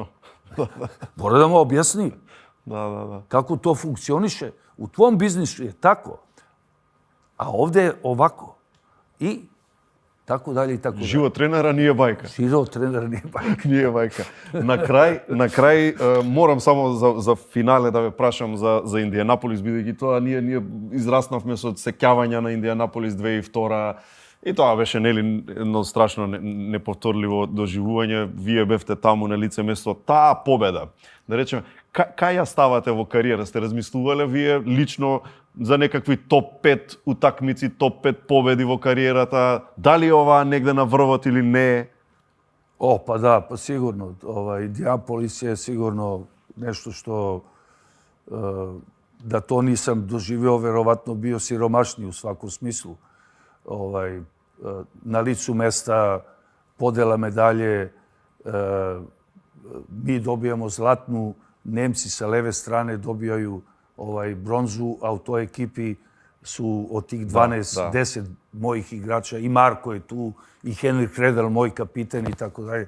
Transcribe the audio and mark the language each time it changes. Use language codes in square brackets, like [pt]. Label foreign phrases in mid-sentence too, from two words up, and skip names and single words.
[sr] Mora da mu objasni Da. kako to funkcioniše. U tvom biznisu je tako, a ovdje je ovako. I tako dalje i tako dalje. Život trenera nije bajka. Život trenera nije bajka. Nije bajka. Na kraj moram [mk] само за финале да ве прашам за Индианаполис, бидејќи тоа ние израснавме со сеќавања на Индианаполис 2002 и тоа беше нели едно страшно неповторливо доживување. Вие бевте таму на лице место. Таа победа, да речеме, кај ја ставате во кариера? Сте размислувале вие лично за некакви топ 5 утакмици, топ 5 победи во кариерата? Дали ова негде на врвот или не? [sr] Pa da, pa sigurno. Indianapolis je sigurno nešto što da to nisam doživio, verovatno bio siromašniji u svakom smislu. Na licu mesta, podela medalje, mi dobijamo zlatnu, Nemci sa leve strane dobijaju bronzu, a u toj ekipi su od tih 12, 10 mojih igrača, i Marko je tu, i Henrik Kredel, moj kapiten i tako dalje.